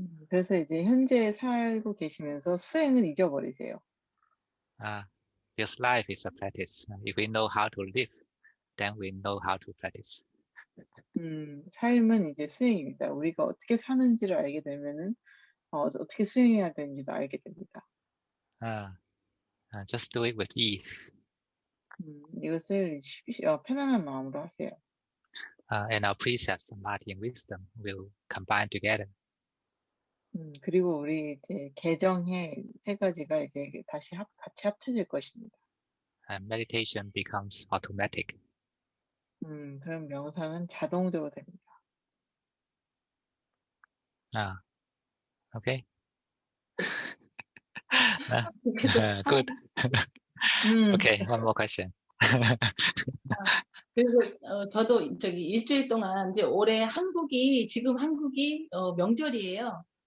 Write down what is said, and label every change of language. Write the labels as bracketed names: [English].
[Korean] 그래서 이제 현재 살고 계시면서 수행을 잊어버리세요. [English] Because life is a practice. If we know how to live, then we know how to practice. [Korean] 삶은 이제 수행입니다. 우리가 어떻게 사는지를 알게 되면은 어떻게 수행해야 되는지도 알게 됩니다. [English] Just do it with ease. [Korean] 이것을 편안한 마음으로 하세요. [English] And our precepts, samadhi and wisdom will combine together. [Korean] 그리고 우리 이제 개정해 세 가지가 이제 다시 같이 합쳐질 것입니다. [English] And meditation becomes automatic. [Korean] 그럼 명상은 자동적으로 됩니다. [English] Okay. Good. Okay, one more question. [Korean] 그리고 저도 일주일 동안 이제 올해 지금 한국이 명절이에요.